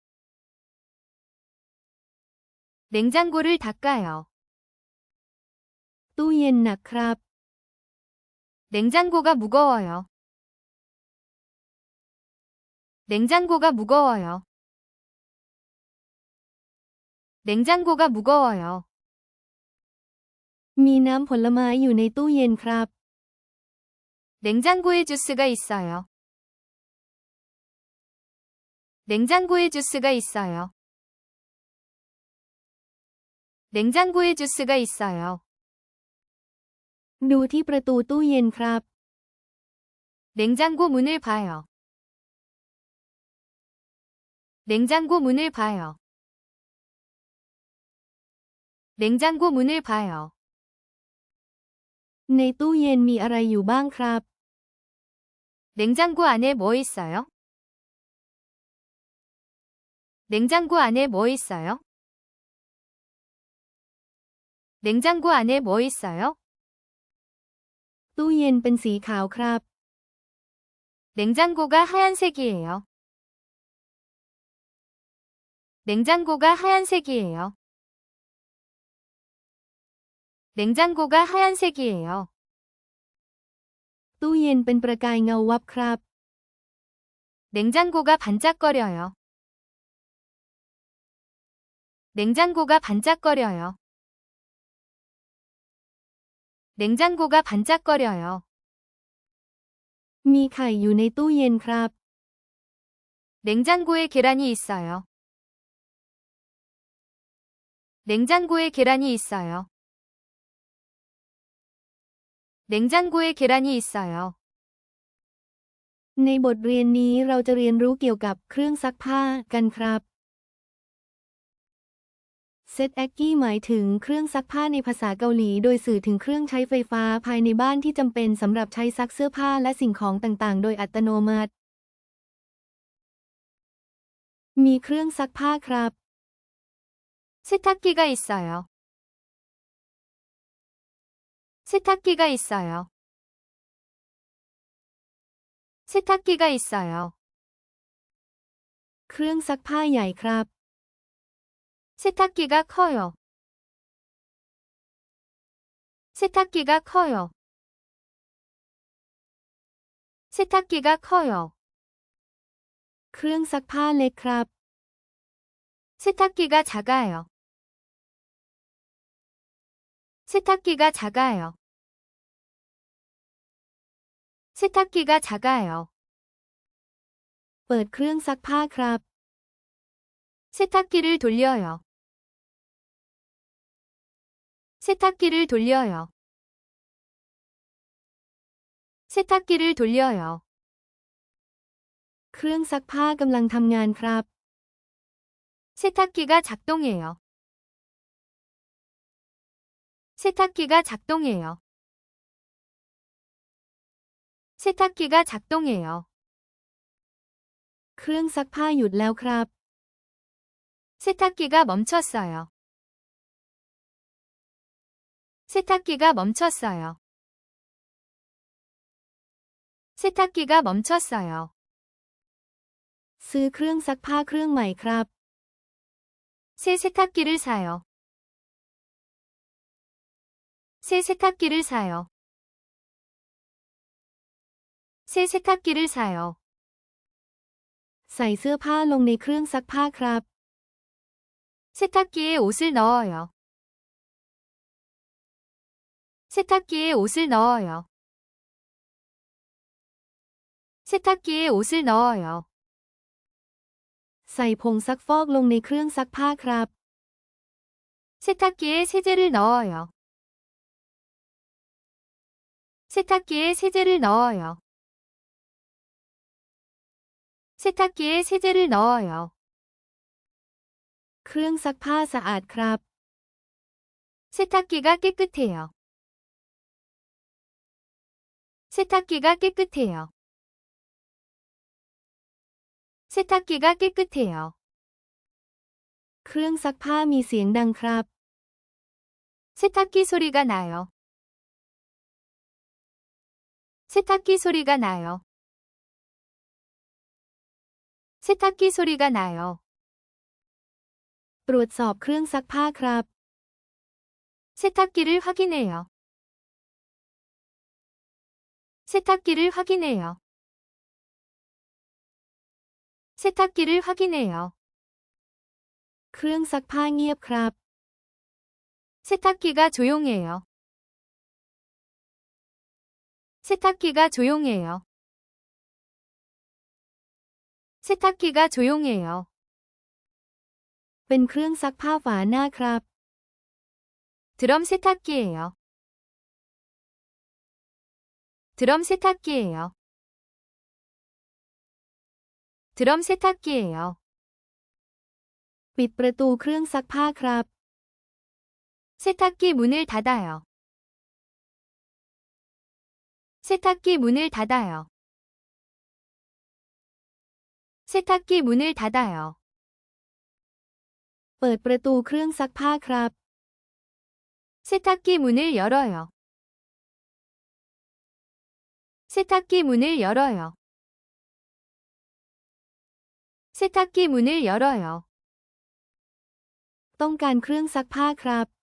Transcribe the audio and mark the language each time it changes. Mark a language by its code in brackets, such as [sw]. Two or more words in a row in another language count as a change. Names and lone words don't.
[ko] 냉장고를 닦아요. [th] ตู้เย็นหนักครับ [ko] 냉장고가 무거워요. 냉장고가 무거워요. 냉장고가 무거워요. [th] มีน้ำผลไม้อยู่ในตู้เย็นครับ [ko] 냉장고에 주스가 있어요. 냉장고에 주스가 있어요. 냉장고에 주스가 있어요. [th] ดูที่ประตูตู้เย็นครับ [ko] 냉장고 문을 봐요. 냉장고 문을 봐요. 냉장고 문을 봐요. [th] ในตู้เย็นมีอะไรอยู่บ้างครับ [ko] 냉장고 안에 뭐 있어요? 냉장고 안에 뭐 있어요? 냉장고 안에 뭐 있어요? [th] ตู้เย็นเป็นสีขาวครับ [ko] 냉장고가 하얀색이에요. 냉장고가 하얀색이에요. 냉장고가 하얀색이에요. [th] ตู้เย็นเป็นประกายเงาวับครับ [ko] 냉장고가 반짝거려요. 냉장고가 반짝거려요. 냉장고가 반짝거려요. [th] มีไข่อยู่ในตู้เย็นครับ [ko] 냉장고에 계란이 있어요. 냉장고에 계란이 있어요. 냉장고에 계란이 있어요. [th] ในบทเรียนนี้เราจะเรียนรู้เกี่ยวกับเครื่องซักผ้ากันครับเซตแอกกี้หมายถึงเครื่องซักผ้าในภาษาเกาหลีโดยสื่อถึงเครื่องใช้ไฟฟ้าภายในบ้านที่จำเป็นสำหรับใช้ซักเสื้อผ้าและสิ่งของต่างๆโดยอัตโนมัติมีเครื่องซักผ้าครับ [ko] 세탁기가 있어요. 세탁기가 있어요. 세탁기가 있어요. [th] เครื่องซักผ้าใหญ่ครับ [ko] 세탁기가 커요. 세탁기가 커요. 세탁기가 커요. [th] เครื่องซักผ้าเล็กครับ [ko] 세탁기가 작아요. 세탁기가 작아요. 세탁기가 작아요. [th] เปิดเครื่องซักผ้าครับ [ko] 세탁기를 돌려요. 세탁기를 돌려요. 세탁기를 돌려요. [th] เครื่องซักผ้ากำลังทำงานครับ [ko] 세탁기가 작동해요. 세탁기가 작동해요. 세탁기가 작동해요. [th] เครื่องซักผ้าหยุดแล้วครับ [ko] 세탁기가 멈췄어요. 세탁기가 멈췄어요. 세탁기가 멈췄어요. [th] ซื้อเครื่องซักผ้าเครื่องใหม่ครับ [ko] 새 세탁기를 사요. 새 세탁기를 사요. 새 세탁기를 사요. [th] ใส่เสื้อผ้าลงในเครื่องซักผ้าครับ [ko] 세탁기에 옷을 넣어요. 세탁기에 옷을 넣어요. 세탁기에 옷을 넣어요. [th] ใส่ผงซักฟอกลงในเครื่องซักผ้าครับ [ko] 세탁기에 세제를 넣어요. 세탁기에 세제를 넣어요. 세탁기에 세제를 넣어요. [th] เครื่องซักผ้าสะอาดครับ [ko] 세탁기가 깨끗해요. 세탁기가 깨끗해요. 세탁기가 깨끗해요. [th] เครื่องซักผ้ามีเสียงดังครับ [ko] 세탁기 소리가 나요. 세탁기 소리가 나요. 세탁기 소리가 나요. [th] ตรวจสอบเครื่องซักผ้าครับ [ko] 세탁기를 확인해요. 세탁기를 확인해요. 세탁기를 확인해요. [th] เครื่องซักผ้าเงียบครับ [ko] 세탁기가 조용해요. 세탁기가 조용해요. 세탁기가 조용해요. [th] เป็นเครื่องซักผ้าฝาหน้าครับ [ko] 드럼 세탁기예요. 드럼 세탁기예요. 드럼 세탁기예요. [th] ปิดประตูเครื่องซักผ้าครับ [ko] 세탁기 문을 닫아요. 세탁기 문을 닫아요. 세탁기 문을 닫아요. [th] เปิดประตูเครื่องซักผ้าครับ [ko] 세탁기 문을 열어요. 세탁기 문을 열어요. 세탁기 문을 열어요. [th] ต้องการเครื่องซักผ้าครับ